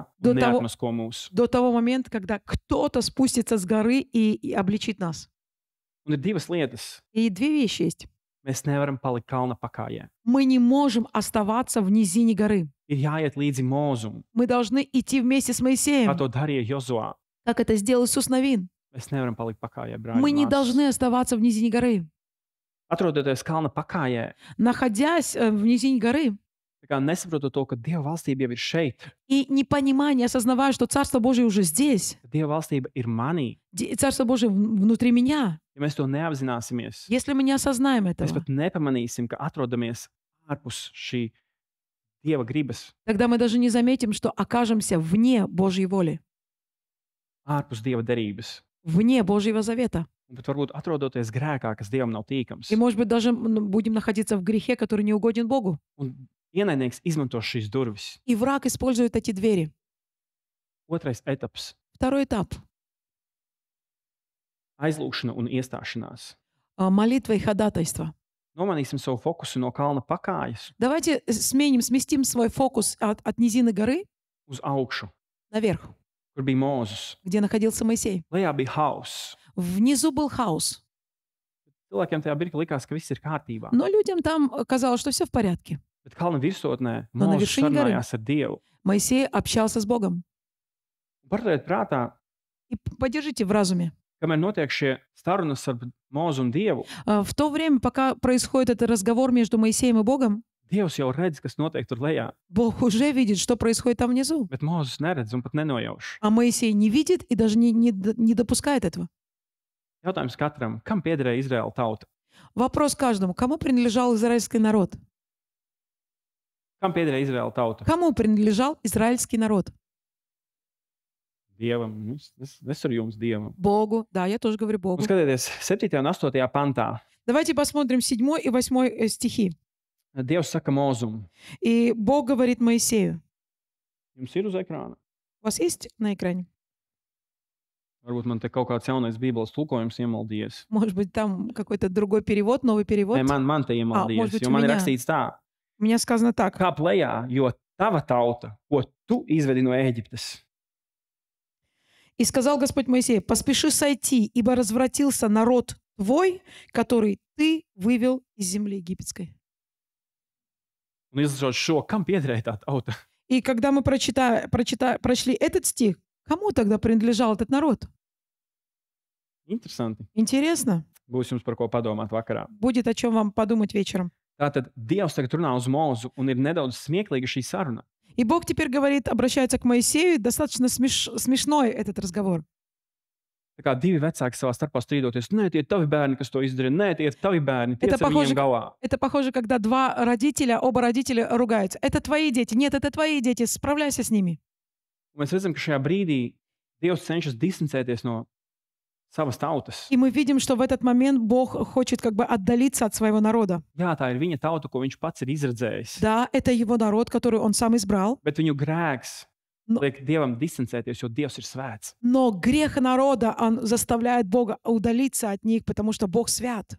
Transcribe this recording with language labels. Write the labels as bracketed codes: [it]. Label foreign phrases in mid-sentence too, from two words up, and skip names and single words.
[ru] Do [lv] un [ru] того- [lv] neatmasko mūs. [ru] до того момента, когда кто-то спустится с горы и обличит нас. [lv] Un ir divas lietas. [ru] И две вещи есть. [lv] Mēs nevaram palikt kalna pakājē. [ru] Мы не можем оставаться в низине горы. [lv] Ir jāiet līdzi mūzum, [ru] Мы должны идти вместе с [lv] kā [ru] Моисеем, [lv] to darīja Jozuā. [ru] как это сделал Иисус Навин. [lv] Mēs nevaram palikt pakājē, brāļi. [ru] Мы не [lv] un māsas. [ru] должны оставаться в низине горы. [lv] Atrodoties kalna pakājē, [ru] Находясь в низине горы [lv] tā kā nesaprotot to, ka Dieva valstība jau ir šeit, [ru] и не понимая, не осознавая, что Царство Божие уже здесь, [lv] ka Dieva valstība ir manī. [ru] Царство Божие внутри меня. [lv] Ja mēs to neapzināsimies, [ru] Если мы не осознаем [lv] mēs [ru] этого, [lv] pat nepamanīsim, ka atrodamies ārpus šī Dieva gribas, [ru] тогда мы даже не заметим, что окажемся вне Божьей воли, [lv] ārpus Dieva derības. [ru] вне Божьего завета. [lv] Bet varbūt atrodoties grēkā, kas Dievam nav tīkams. [ru] И, может быть, даже будем находиться в грехе, который не угоден Богу. [lv] Un ienaidnieks izmanto šīs durvis. [ru] И враг использует эти двери. [lv] Otrais etaps [ru] Второй этап. - [lv] aizlūgšana un iestāšanās. [ru] Молитва и ходатайство. [lv] Nomanīsim savu fokusu no kalna pakājas [ru] Давайте сместим свой фокус от низины горы [lv] uz augšu, [ru] наверх, [lv] kur bija Mūzes. [ru] где находился Моисей. [lv] Lejā bija hauss. [ru] Внизу был хаос. [lv] Cilvēkiem tajā brīdī likās, ka viss ir kārtībā. [ru] Но людям там казалось, что все в порядке. [lv] Bet kalna virsotnē [ru] Но на [lv] Mūzes [ru] вершине горы. [lv] sarunājās ar Dievu. [ru] Моисей общался с Богом. [lv] Paturiet prātā, [ru] И подержите в разуме. [lv] kamēr notiek šie sarunas ar Mūzu un Dievu, [ru] В то время, пока происходит этот разговор между Моисеем и Богом, [lv] Dievs jau redz, kas notiek tur lejā. [ru] Бог уже видит, что происходит там внизу. [lv] Bet Mūzes neredz un pat nenojauš. [ru] А Моисей не видит и даже не допускает этого. [lv] Jautājums katram, kam piederēja Izraēla tauta? [ru] Вопрос каждому. Кому принадлежал израильский народ? [lv] Kam piederēja Izraēla tauta? [ru] Кому принадлежал израильский народ? [lv] Dievam. Es ar jums Dievam. [ru] Богу. Да, я тоже говорю [lv] Un [ru] Богу. [lv] skatieties, 7. un 8. pantā. [ru] Давайте посмотрим 7 и 8 стихи. [lv] Dievs saka Mūzum. [ru] И Бог говорит Моисею. [lv] Jums ir uz ekrāna? [ru] У вас есть на экране? [lv] Varbūt man te kaut kāds jaunais Bībeles tulkojums iemaldījies. [ru] Может быть, там какой-то другой перевод, новый перевод? [lv] Nē, man te [ru] может [lv] iemaldījies, [ru] быть, [lv] jo [ru] у [lv] man ir [ru] меня. [lv] rakstīts tā. [ru] У меня сказано так. [lv] Kāp lejā, jo tava tauta, ko tu izvedi no Ēģiptes. [ru] И сказал Господь Моисею: «Поспеши сойти, ибо развратился народ твой, который ты вывел из земли египетской. [lv] Un izlasot šo, kam piederēja tā tauta? [ru] И когда мы прочли этот стих, кому тогда принадлежал этот народ? [lv] Interesanti. [ru] Интересно. [lv] Būs jums par ko padomāt vakarā. [ru] Будет о чем вам подумать вечером. [lv] Tātad Dievs tagad runā uz Mūzu, un ir nedaudz smieklīga šī saruna. [ru] И Бог теперь говорит, обращается к Моисею, достаточно смешной этот разговор. [lv] Tā kā divi vecāki savā starpā strīdoties, nē, tie ir tavi bērni, kas to izdarīja, nē, tie ir tavi bērni, tiec ar viņiem galā. [ru] Это похоже, когда оба родителя ругаются. Это твои дети. Нет, это твои дети. Справляйся с ними. [lv] Un mēs redzam, ka šajā brīdī Dievs cenšas distancēties no savas tautas. [ru] И мы видим, что в этот момент Бог хочет как бы отдалиться от своего народа. [lv] Jā, tā ir viņa tauta, ko viņš pats ir izredzējis. [ru] Да, это его народ, который он сам избрал. [lv] Bet viņu grēks [ru] No. [lv] liek Dievam distancēties, jo Dievs ir svēts. [ru] Но грех народа, он заставляет Бога удалиться от них, потому что Бог свят.